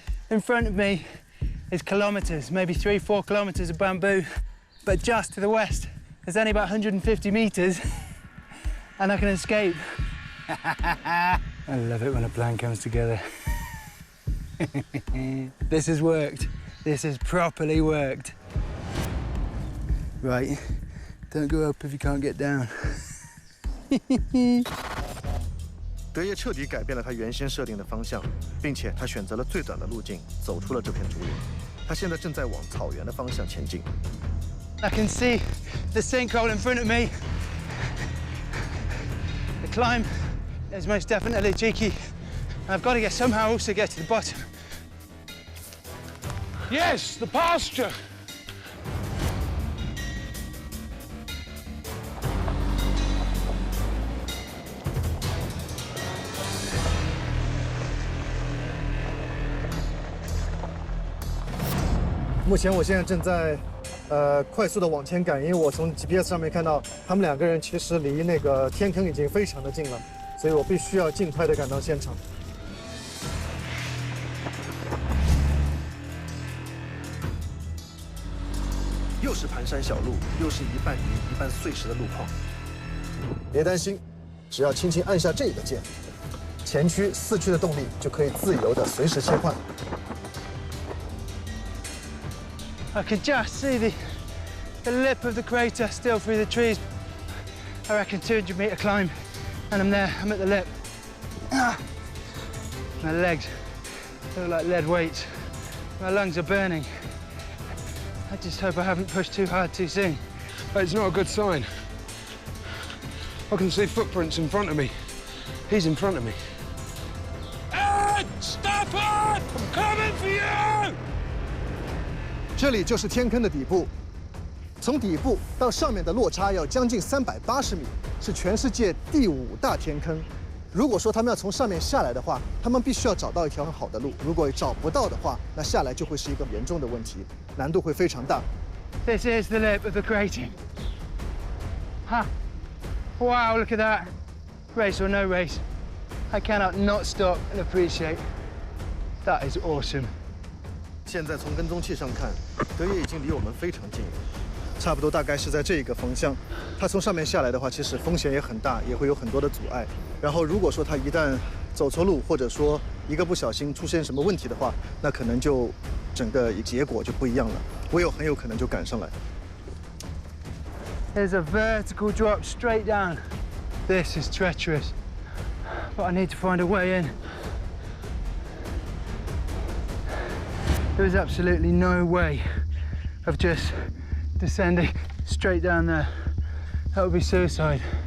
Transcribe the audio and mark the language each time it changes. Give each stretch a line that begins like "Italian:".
English: In front of me is kilometres, maybe 3-4 kilometres of bamboo, but just to the west, there's only about 150 metres, and I can escape. I love it when a plan comes together. This has worked. This has properly worked. Right, don't go up if you can't get down.
Chinese: 德爷彻底改变了他原先设定的方向，并且他选择了最短的路径，走出了这片竹林。他现在正在往草原的方向前进。
English: I can see the sinkhole in front of me. The climb is most definitely cheeky. I've got to somehow also get to the bottom. Yes, the pasture.
Chinese: 目前我现在正在快速的往前赶，因为我从 GPS 上面看到他们2个人其实离那个天坑已经非常的近了，所以我必须要尽快的赶到现场。又是盘山小路，又是一半泥一半碎石的路况。别担心，只要轻轻按下这个键，前驱、四驱的动力就可以自由的随时切换。
English: I can just see the lip of the crater still through the trees. I reckon 200-metre climb, and I'm there. I'm at the lip. My legs look like lead weights. My lungs are burning. I just hope I haven't pushed too hard too soon. It's not a good sign. I can see footprints in front of me. He's in front of me. Ed, stop it! I'm coming for you!
Chinese: 这里就是天坑的底部，从底部到上面的落差要将近380米，是全世界第5大天坑。如果说他们要从上面下来的话，他们必须要找到一条很好的路。如果找不到的话，那下来就会是一个严重的问题，难度会非常大。
English: This is the lip of the crating. Huh. Wow, look at that. Race or no race, I cannot not stop and appreciate. That is awesome.
Chinese: 现在从跟踪器上看，德爷已经离我们非常近了，差不多大概是在这一个方向。他从上面下来的话，其实风险也很大，也会有很多的阻碍。然后如果说他一旦走错路，或者说一个不小心出现什么问题的话，那可能就整个结果就不一样了。我很有可能就赶上来。
English: There's a vertical drop straight down. This is treacherous, but I need to find a way in. There is absolutely no way of just descending straight down there. That would be suicide.